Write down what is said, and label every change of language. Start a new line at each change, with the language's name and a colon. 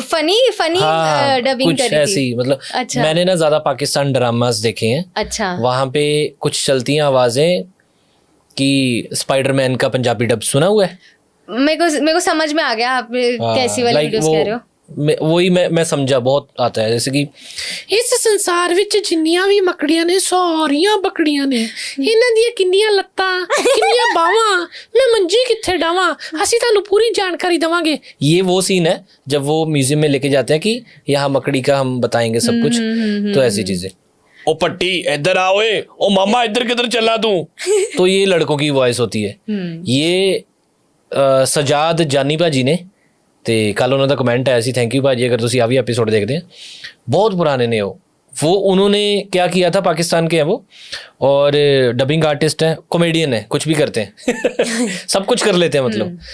Hindi: Funny dubbing कुछ करी ऐसी थी। मतलब अच्छा। मैंने ना ज्यादा पाकिस्तान ड्रामास देखे हैं। अच्छा, वहां पे कुछ चलती हैं आवाजें कि स्पाइडरमैन का पंजाबी डब सुना हुआ है। मेरे को समझ में आ गया आप कैसी वाली वीडियोस कह रहे हो। वही मैं समझा, बहुत आता है। जैसे कि इस संसार
Punjabi: ਵਿੱਚ ਜਿੰਨੀਆਂ ਵੀ ਮੱਕੜੀਆਂ ਨੇ ਸਾਰੀਆਂ ਬੱਕੜੀਆਂ ਨੇ, ਇਹਨਾਂ ਦੀਆਂ ਕਿੰਨੀਆਂ ਲੱਤਾਂ ਕਿੰਨੀਆਂ ਬਾਹਾਂ, ਮੈਂ ਮੰਜੀ ਕਿੱਥੇ ਡਾਵਾਂ, ਅਸੀਂ ਤੁਹਾਨੂੰ
Hindi: पूरी जानकारी देवांगे। ये वो सीन है जब वो म्यूजियम में लेके जाते हैं कि यहाँ मकड़ी का हम बताएंगे सब कुछ, तो ऐसी चीजें। ओ पट्टी इधर आओ, ओ मामा इधर किधर चला तू। तो ये लड़कों की वॉइस होती है। ये सजाद जानी भाजी ने,
Punjabi: ਤੇ ਕੱਲ ਉਹਨਾਂ ਦਾ
Hindi: कमेंट आया सी, थैंक यू भाजी अगर
Punjabi: ਤੁਸੀਂ ਆ ਵੀ
Hindi: एपिसोड देखते हैं, बहुत पुराने ने वो उन्होंने क्या किया था, पाकिस्तान के हैं वो, और डबिंग आर्टिस्ट हैं, कॉमेडियन है, कुछ भी करते हैं सब कुछ कर लेते हैं मतलब।